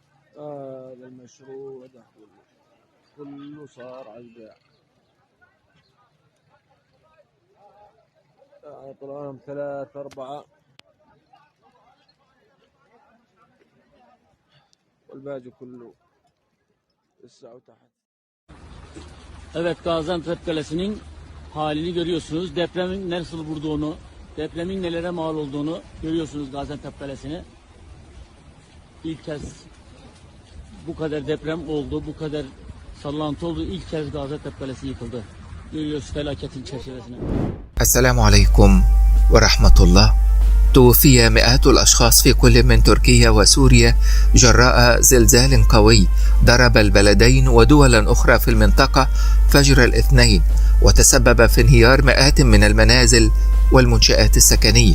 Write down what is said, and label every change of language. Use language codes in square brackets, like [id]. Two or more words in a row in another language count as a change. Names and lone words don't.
[ar] هذا المشروع ده كله صار على البيع. طلعهم 3 4 والباقي كله لسه تحت. [tr] Evet, Gaziantep Kalesi'nin halini görüyorsunuz. Depremin nasıl vurduğunu, depremin nelere mal olduğunu görüyorsunuz Gaziantep Kalesi'ni. İlk kez bu kadar deprem oldu, bu kadar sallantı oldu. İlk kez Gaziantep Kalesi yıkıldı. Görüyoruz felaketin çerçevesini. [ar] السلام عليكم ورحمة الله. توفي مئات الأشخاص في كل من تركيا وسوريا جراء زلزال قوي ضرب البلدين ودولا أخرى في المنطقة فجر الاثنين، وتسبب في انهيار مئات من المنازل والمنشآت السكنية.